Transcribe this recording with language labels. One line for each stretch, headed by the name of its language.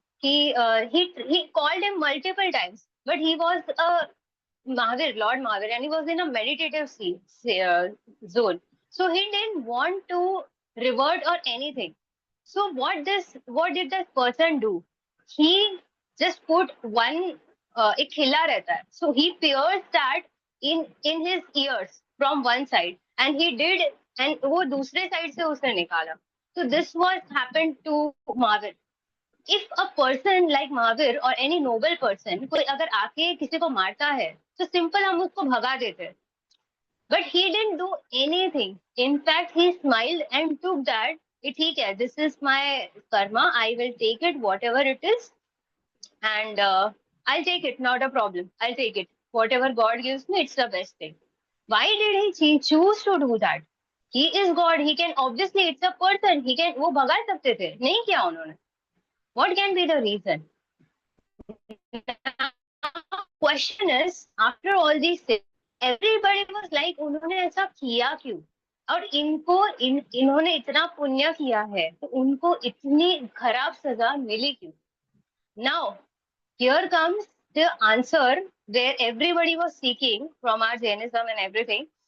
English: He called him multiple times, but he was a Mahavir, Lord Mahavir, and he was in a meditative zone. So he didn't want to revert or anything. So what did this person do? He just put one
Hindi: एक खिला रहता है.
English: So he pierced that in his ears from one side, and he did, and
Hindi: वो दूसरे side से उसने निकाला.
English: So this was happened to Mahavir. If a person like Mahavir or any noble person,
Hindi: कोई अगर आके किसी को मारता है, तो simple हम उसको भगा देते हैं.
English: But he didn't do anything. In fact, he smiled and took that.
Hindi: ठीक है,
English: this is my karma. I will take it, whatever it is, and I'll take it. Not a problem. I'll take it. Whatever God gives me, it's the best thing. Why did he choose to do that? He is God. He can obviously. It's a person. He can.
Hindi: वो भगा सकते थे. नहीं किया उन्होंने.
English: What can be the reason? Question is, after all these things, everybody was like,
Hindi: उन्होंने ऐसा किया क्यों? और इन्होंने इतना पुण्य किया है, तो उनको इतनी खराब सजा मिली क्यों?
English: Now, here comes the answer where everybody was seeking from our Jainism and everything.